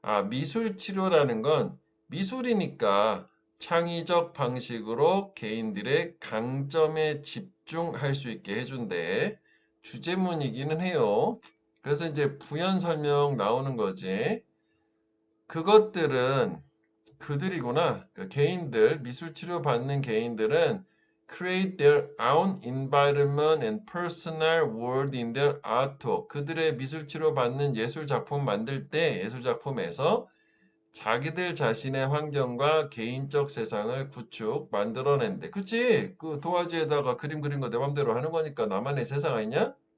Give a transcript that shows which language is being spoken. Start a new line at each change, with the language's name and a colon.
Korean: 미술 치료라는 건 미술이니까 창의적 방식으로 개인들의 강점에 집중할 수 있게 해준대. 주제문이기는 해요. 그래서 이제 부연 설명 나오는 거지. 그것들은 그들이구나. 그 개인들, 미술 치료 받는 개인들은
English: create their own environment and personal world in their artwork.
Korean: 그들의 미술 치료 받는 예술 작품 만들 때 예술 작품에서 자기들 자신의 환경과 개인적 세상을 구축 만들어낸대. 그치? 그 도화지에다가 그림 그린 거 내 맘대로 하는 거니까 나만의 세상 아니냐?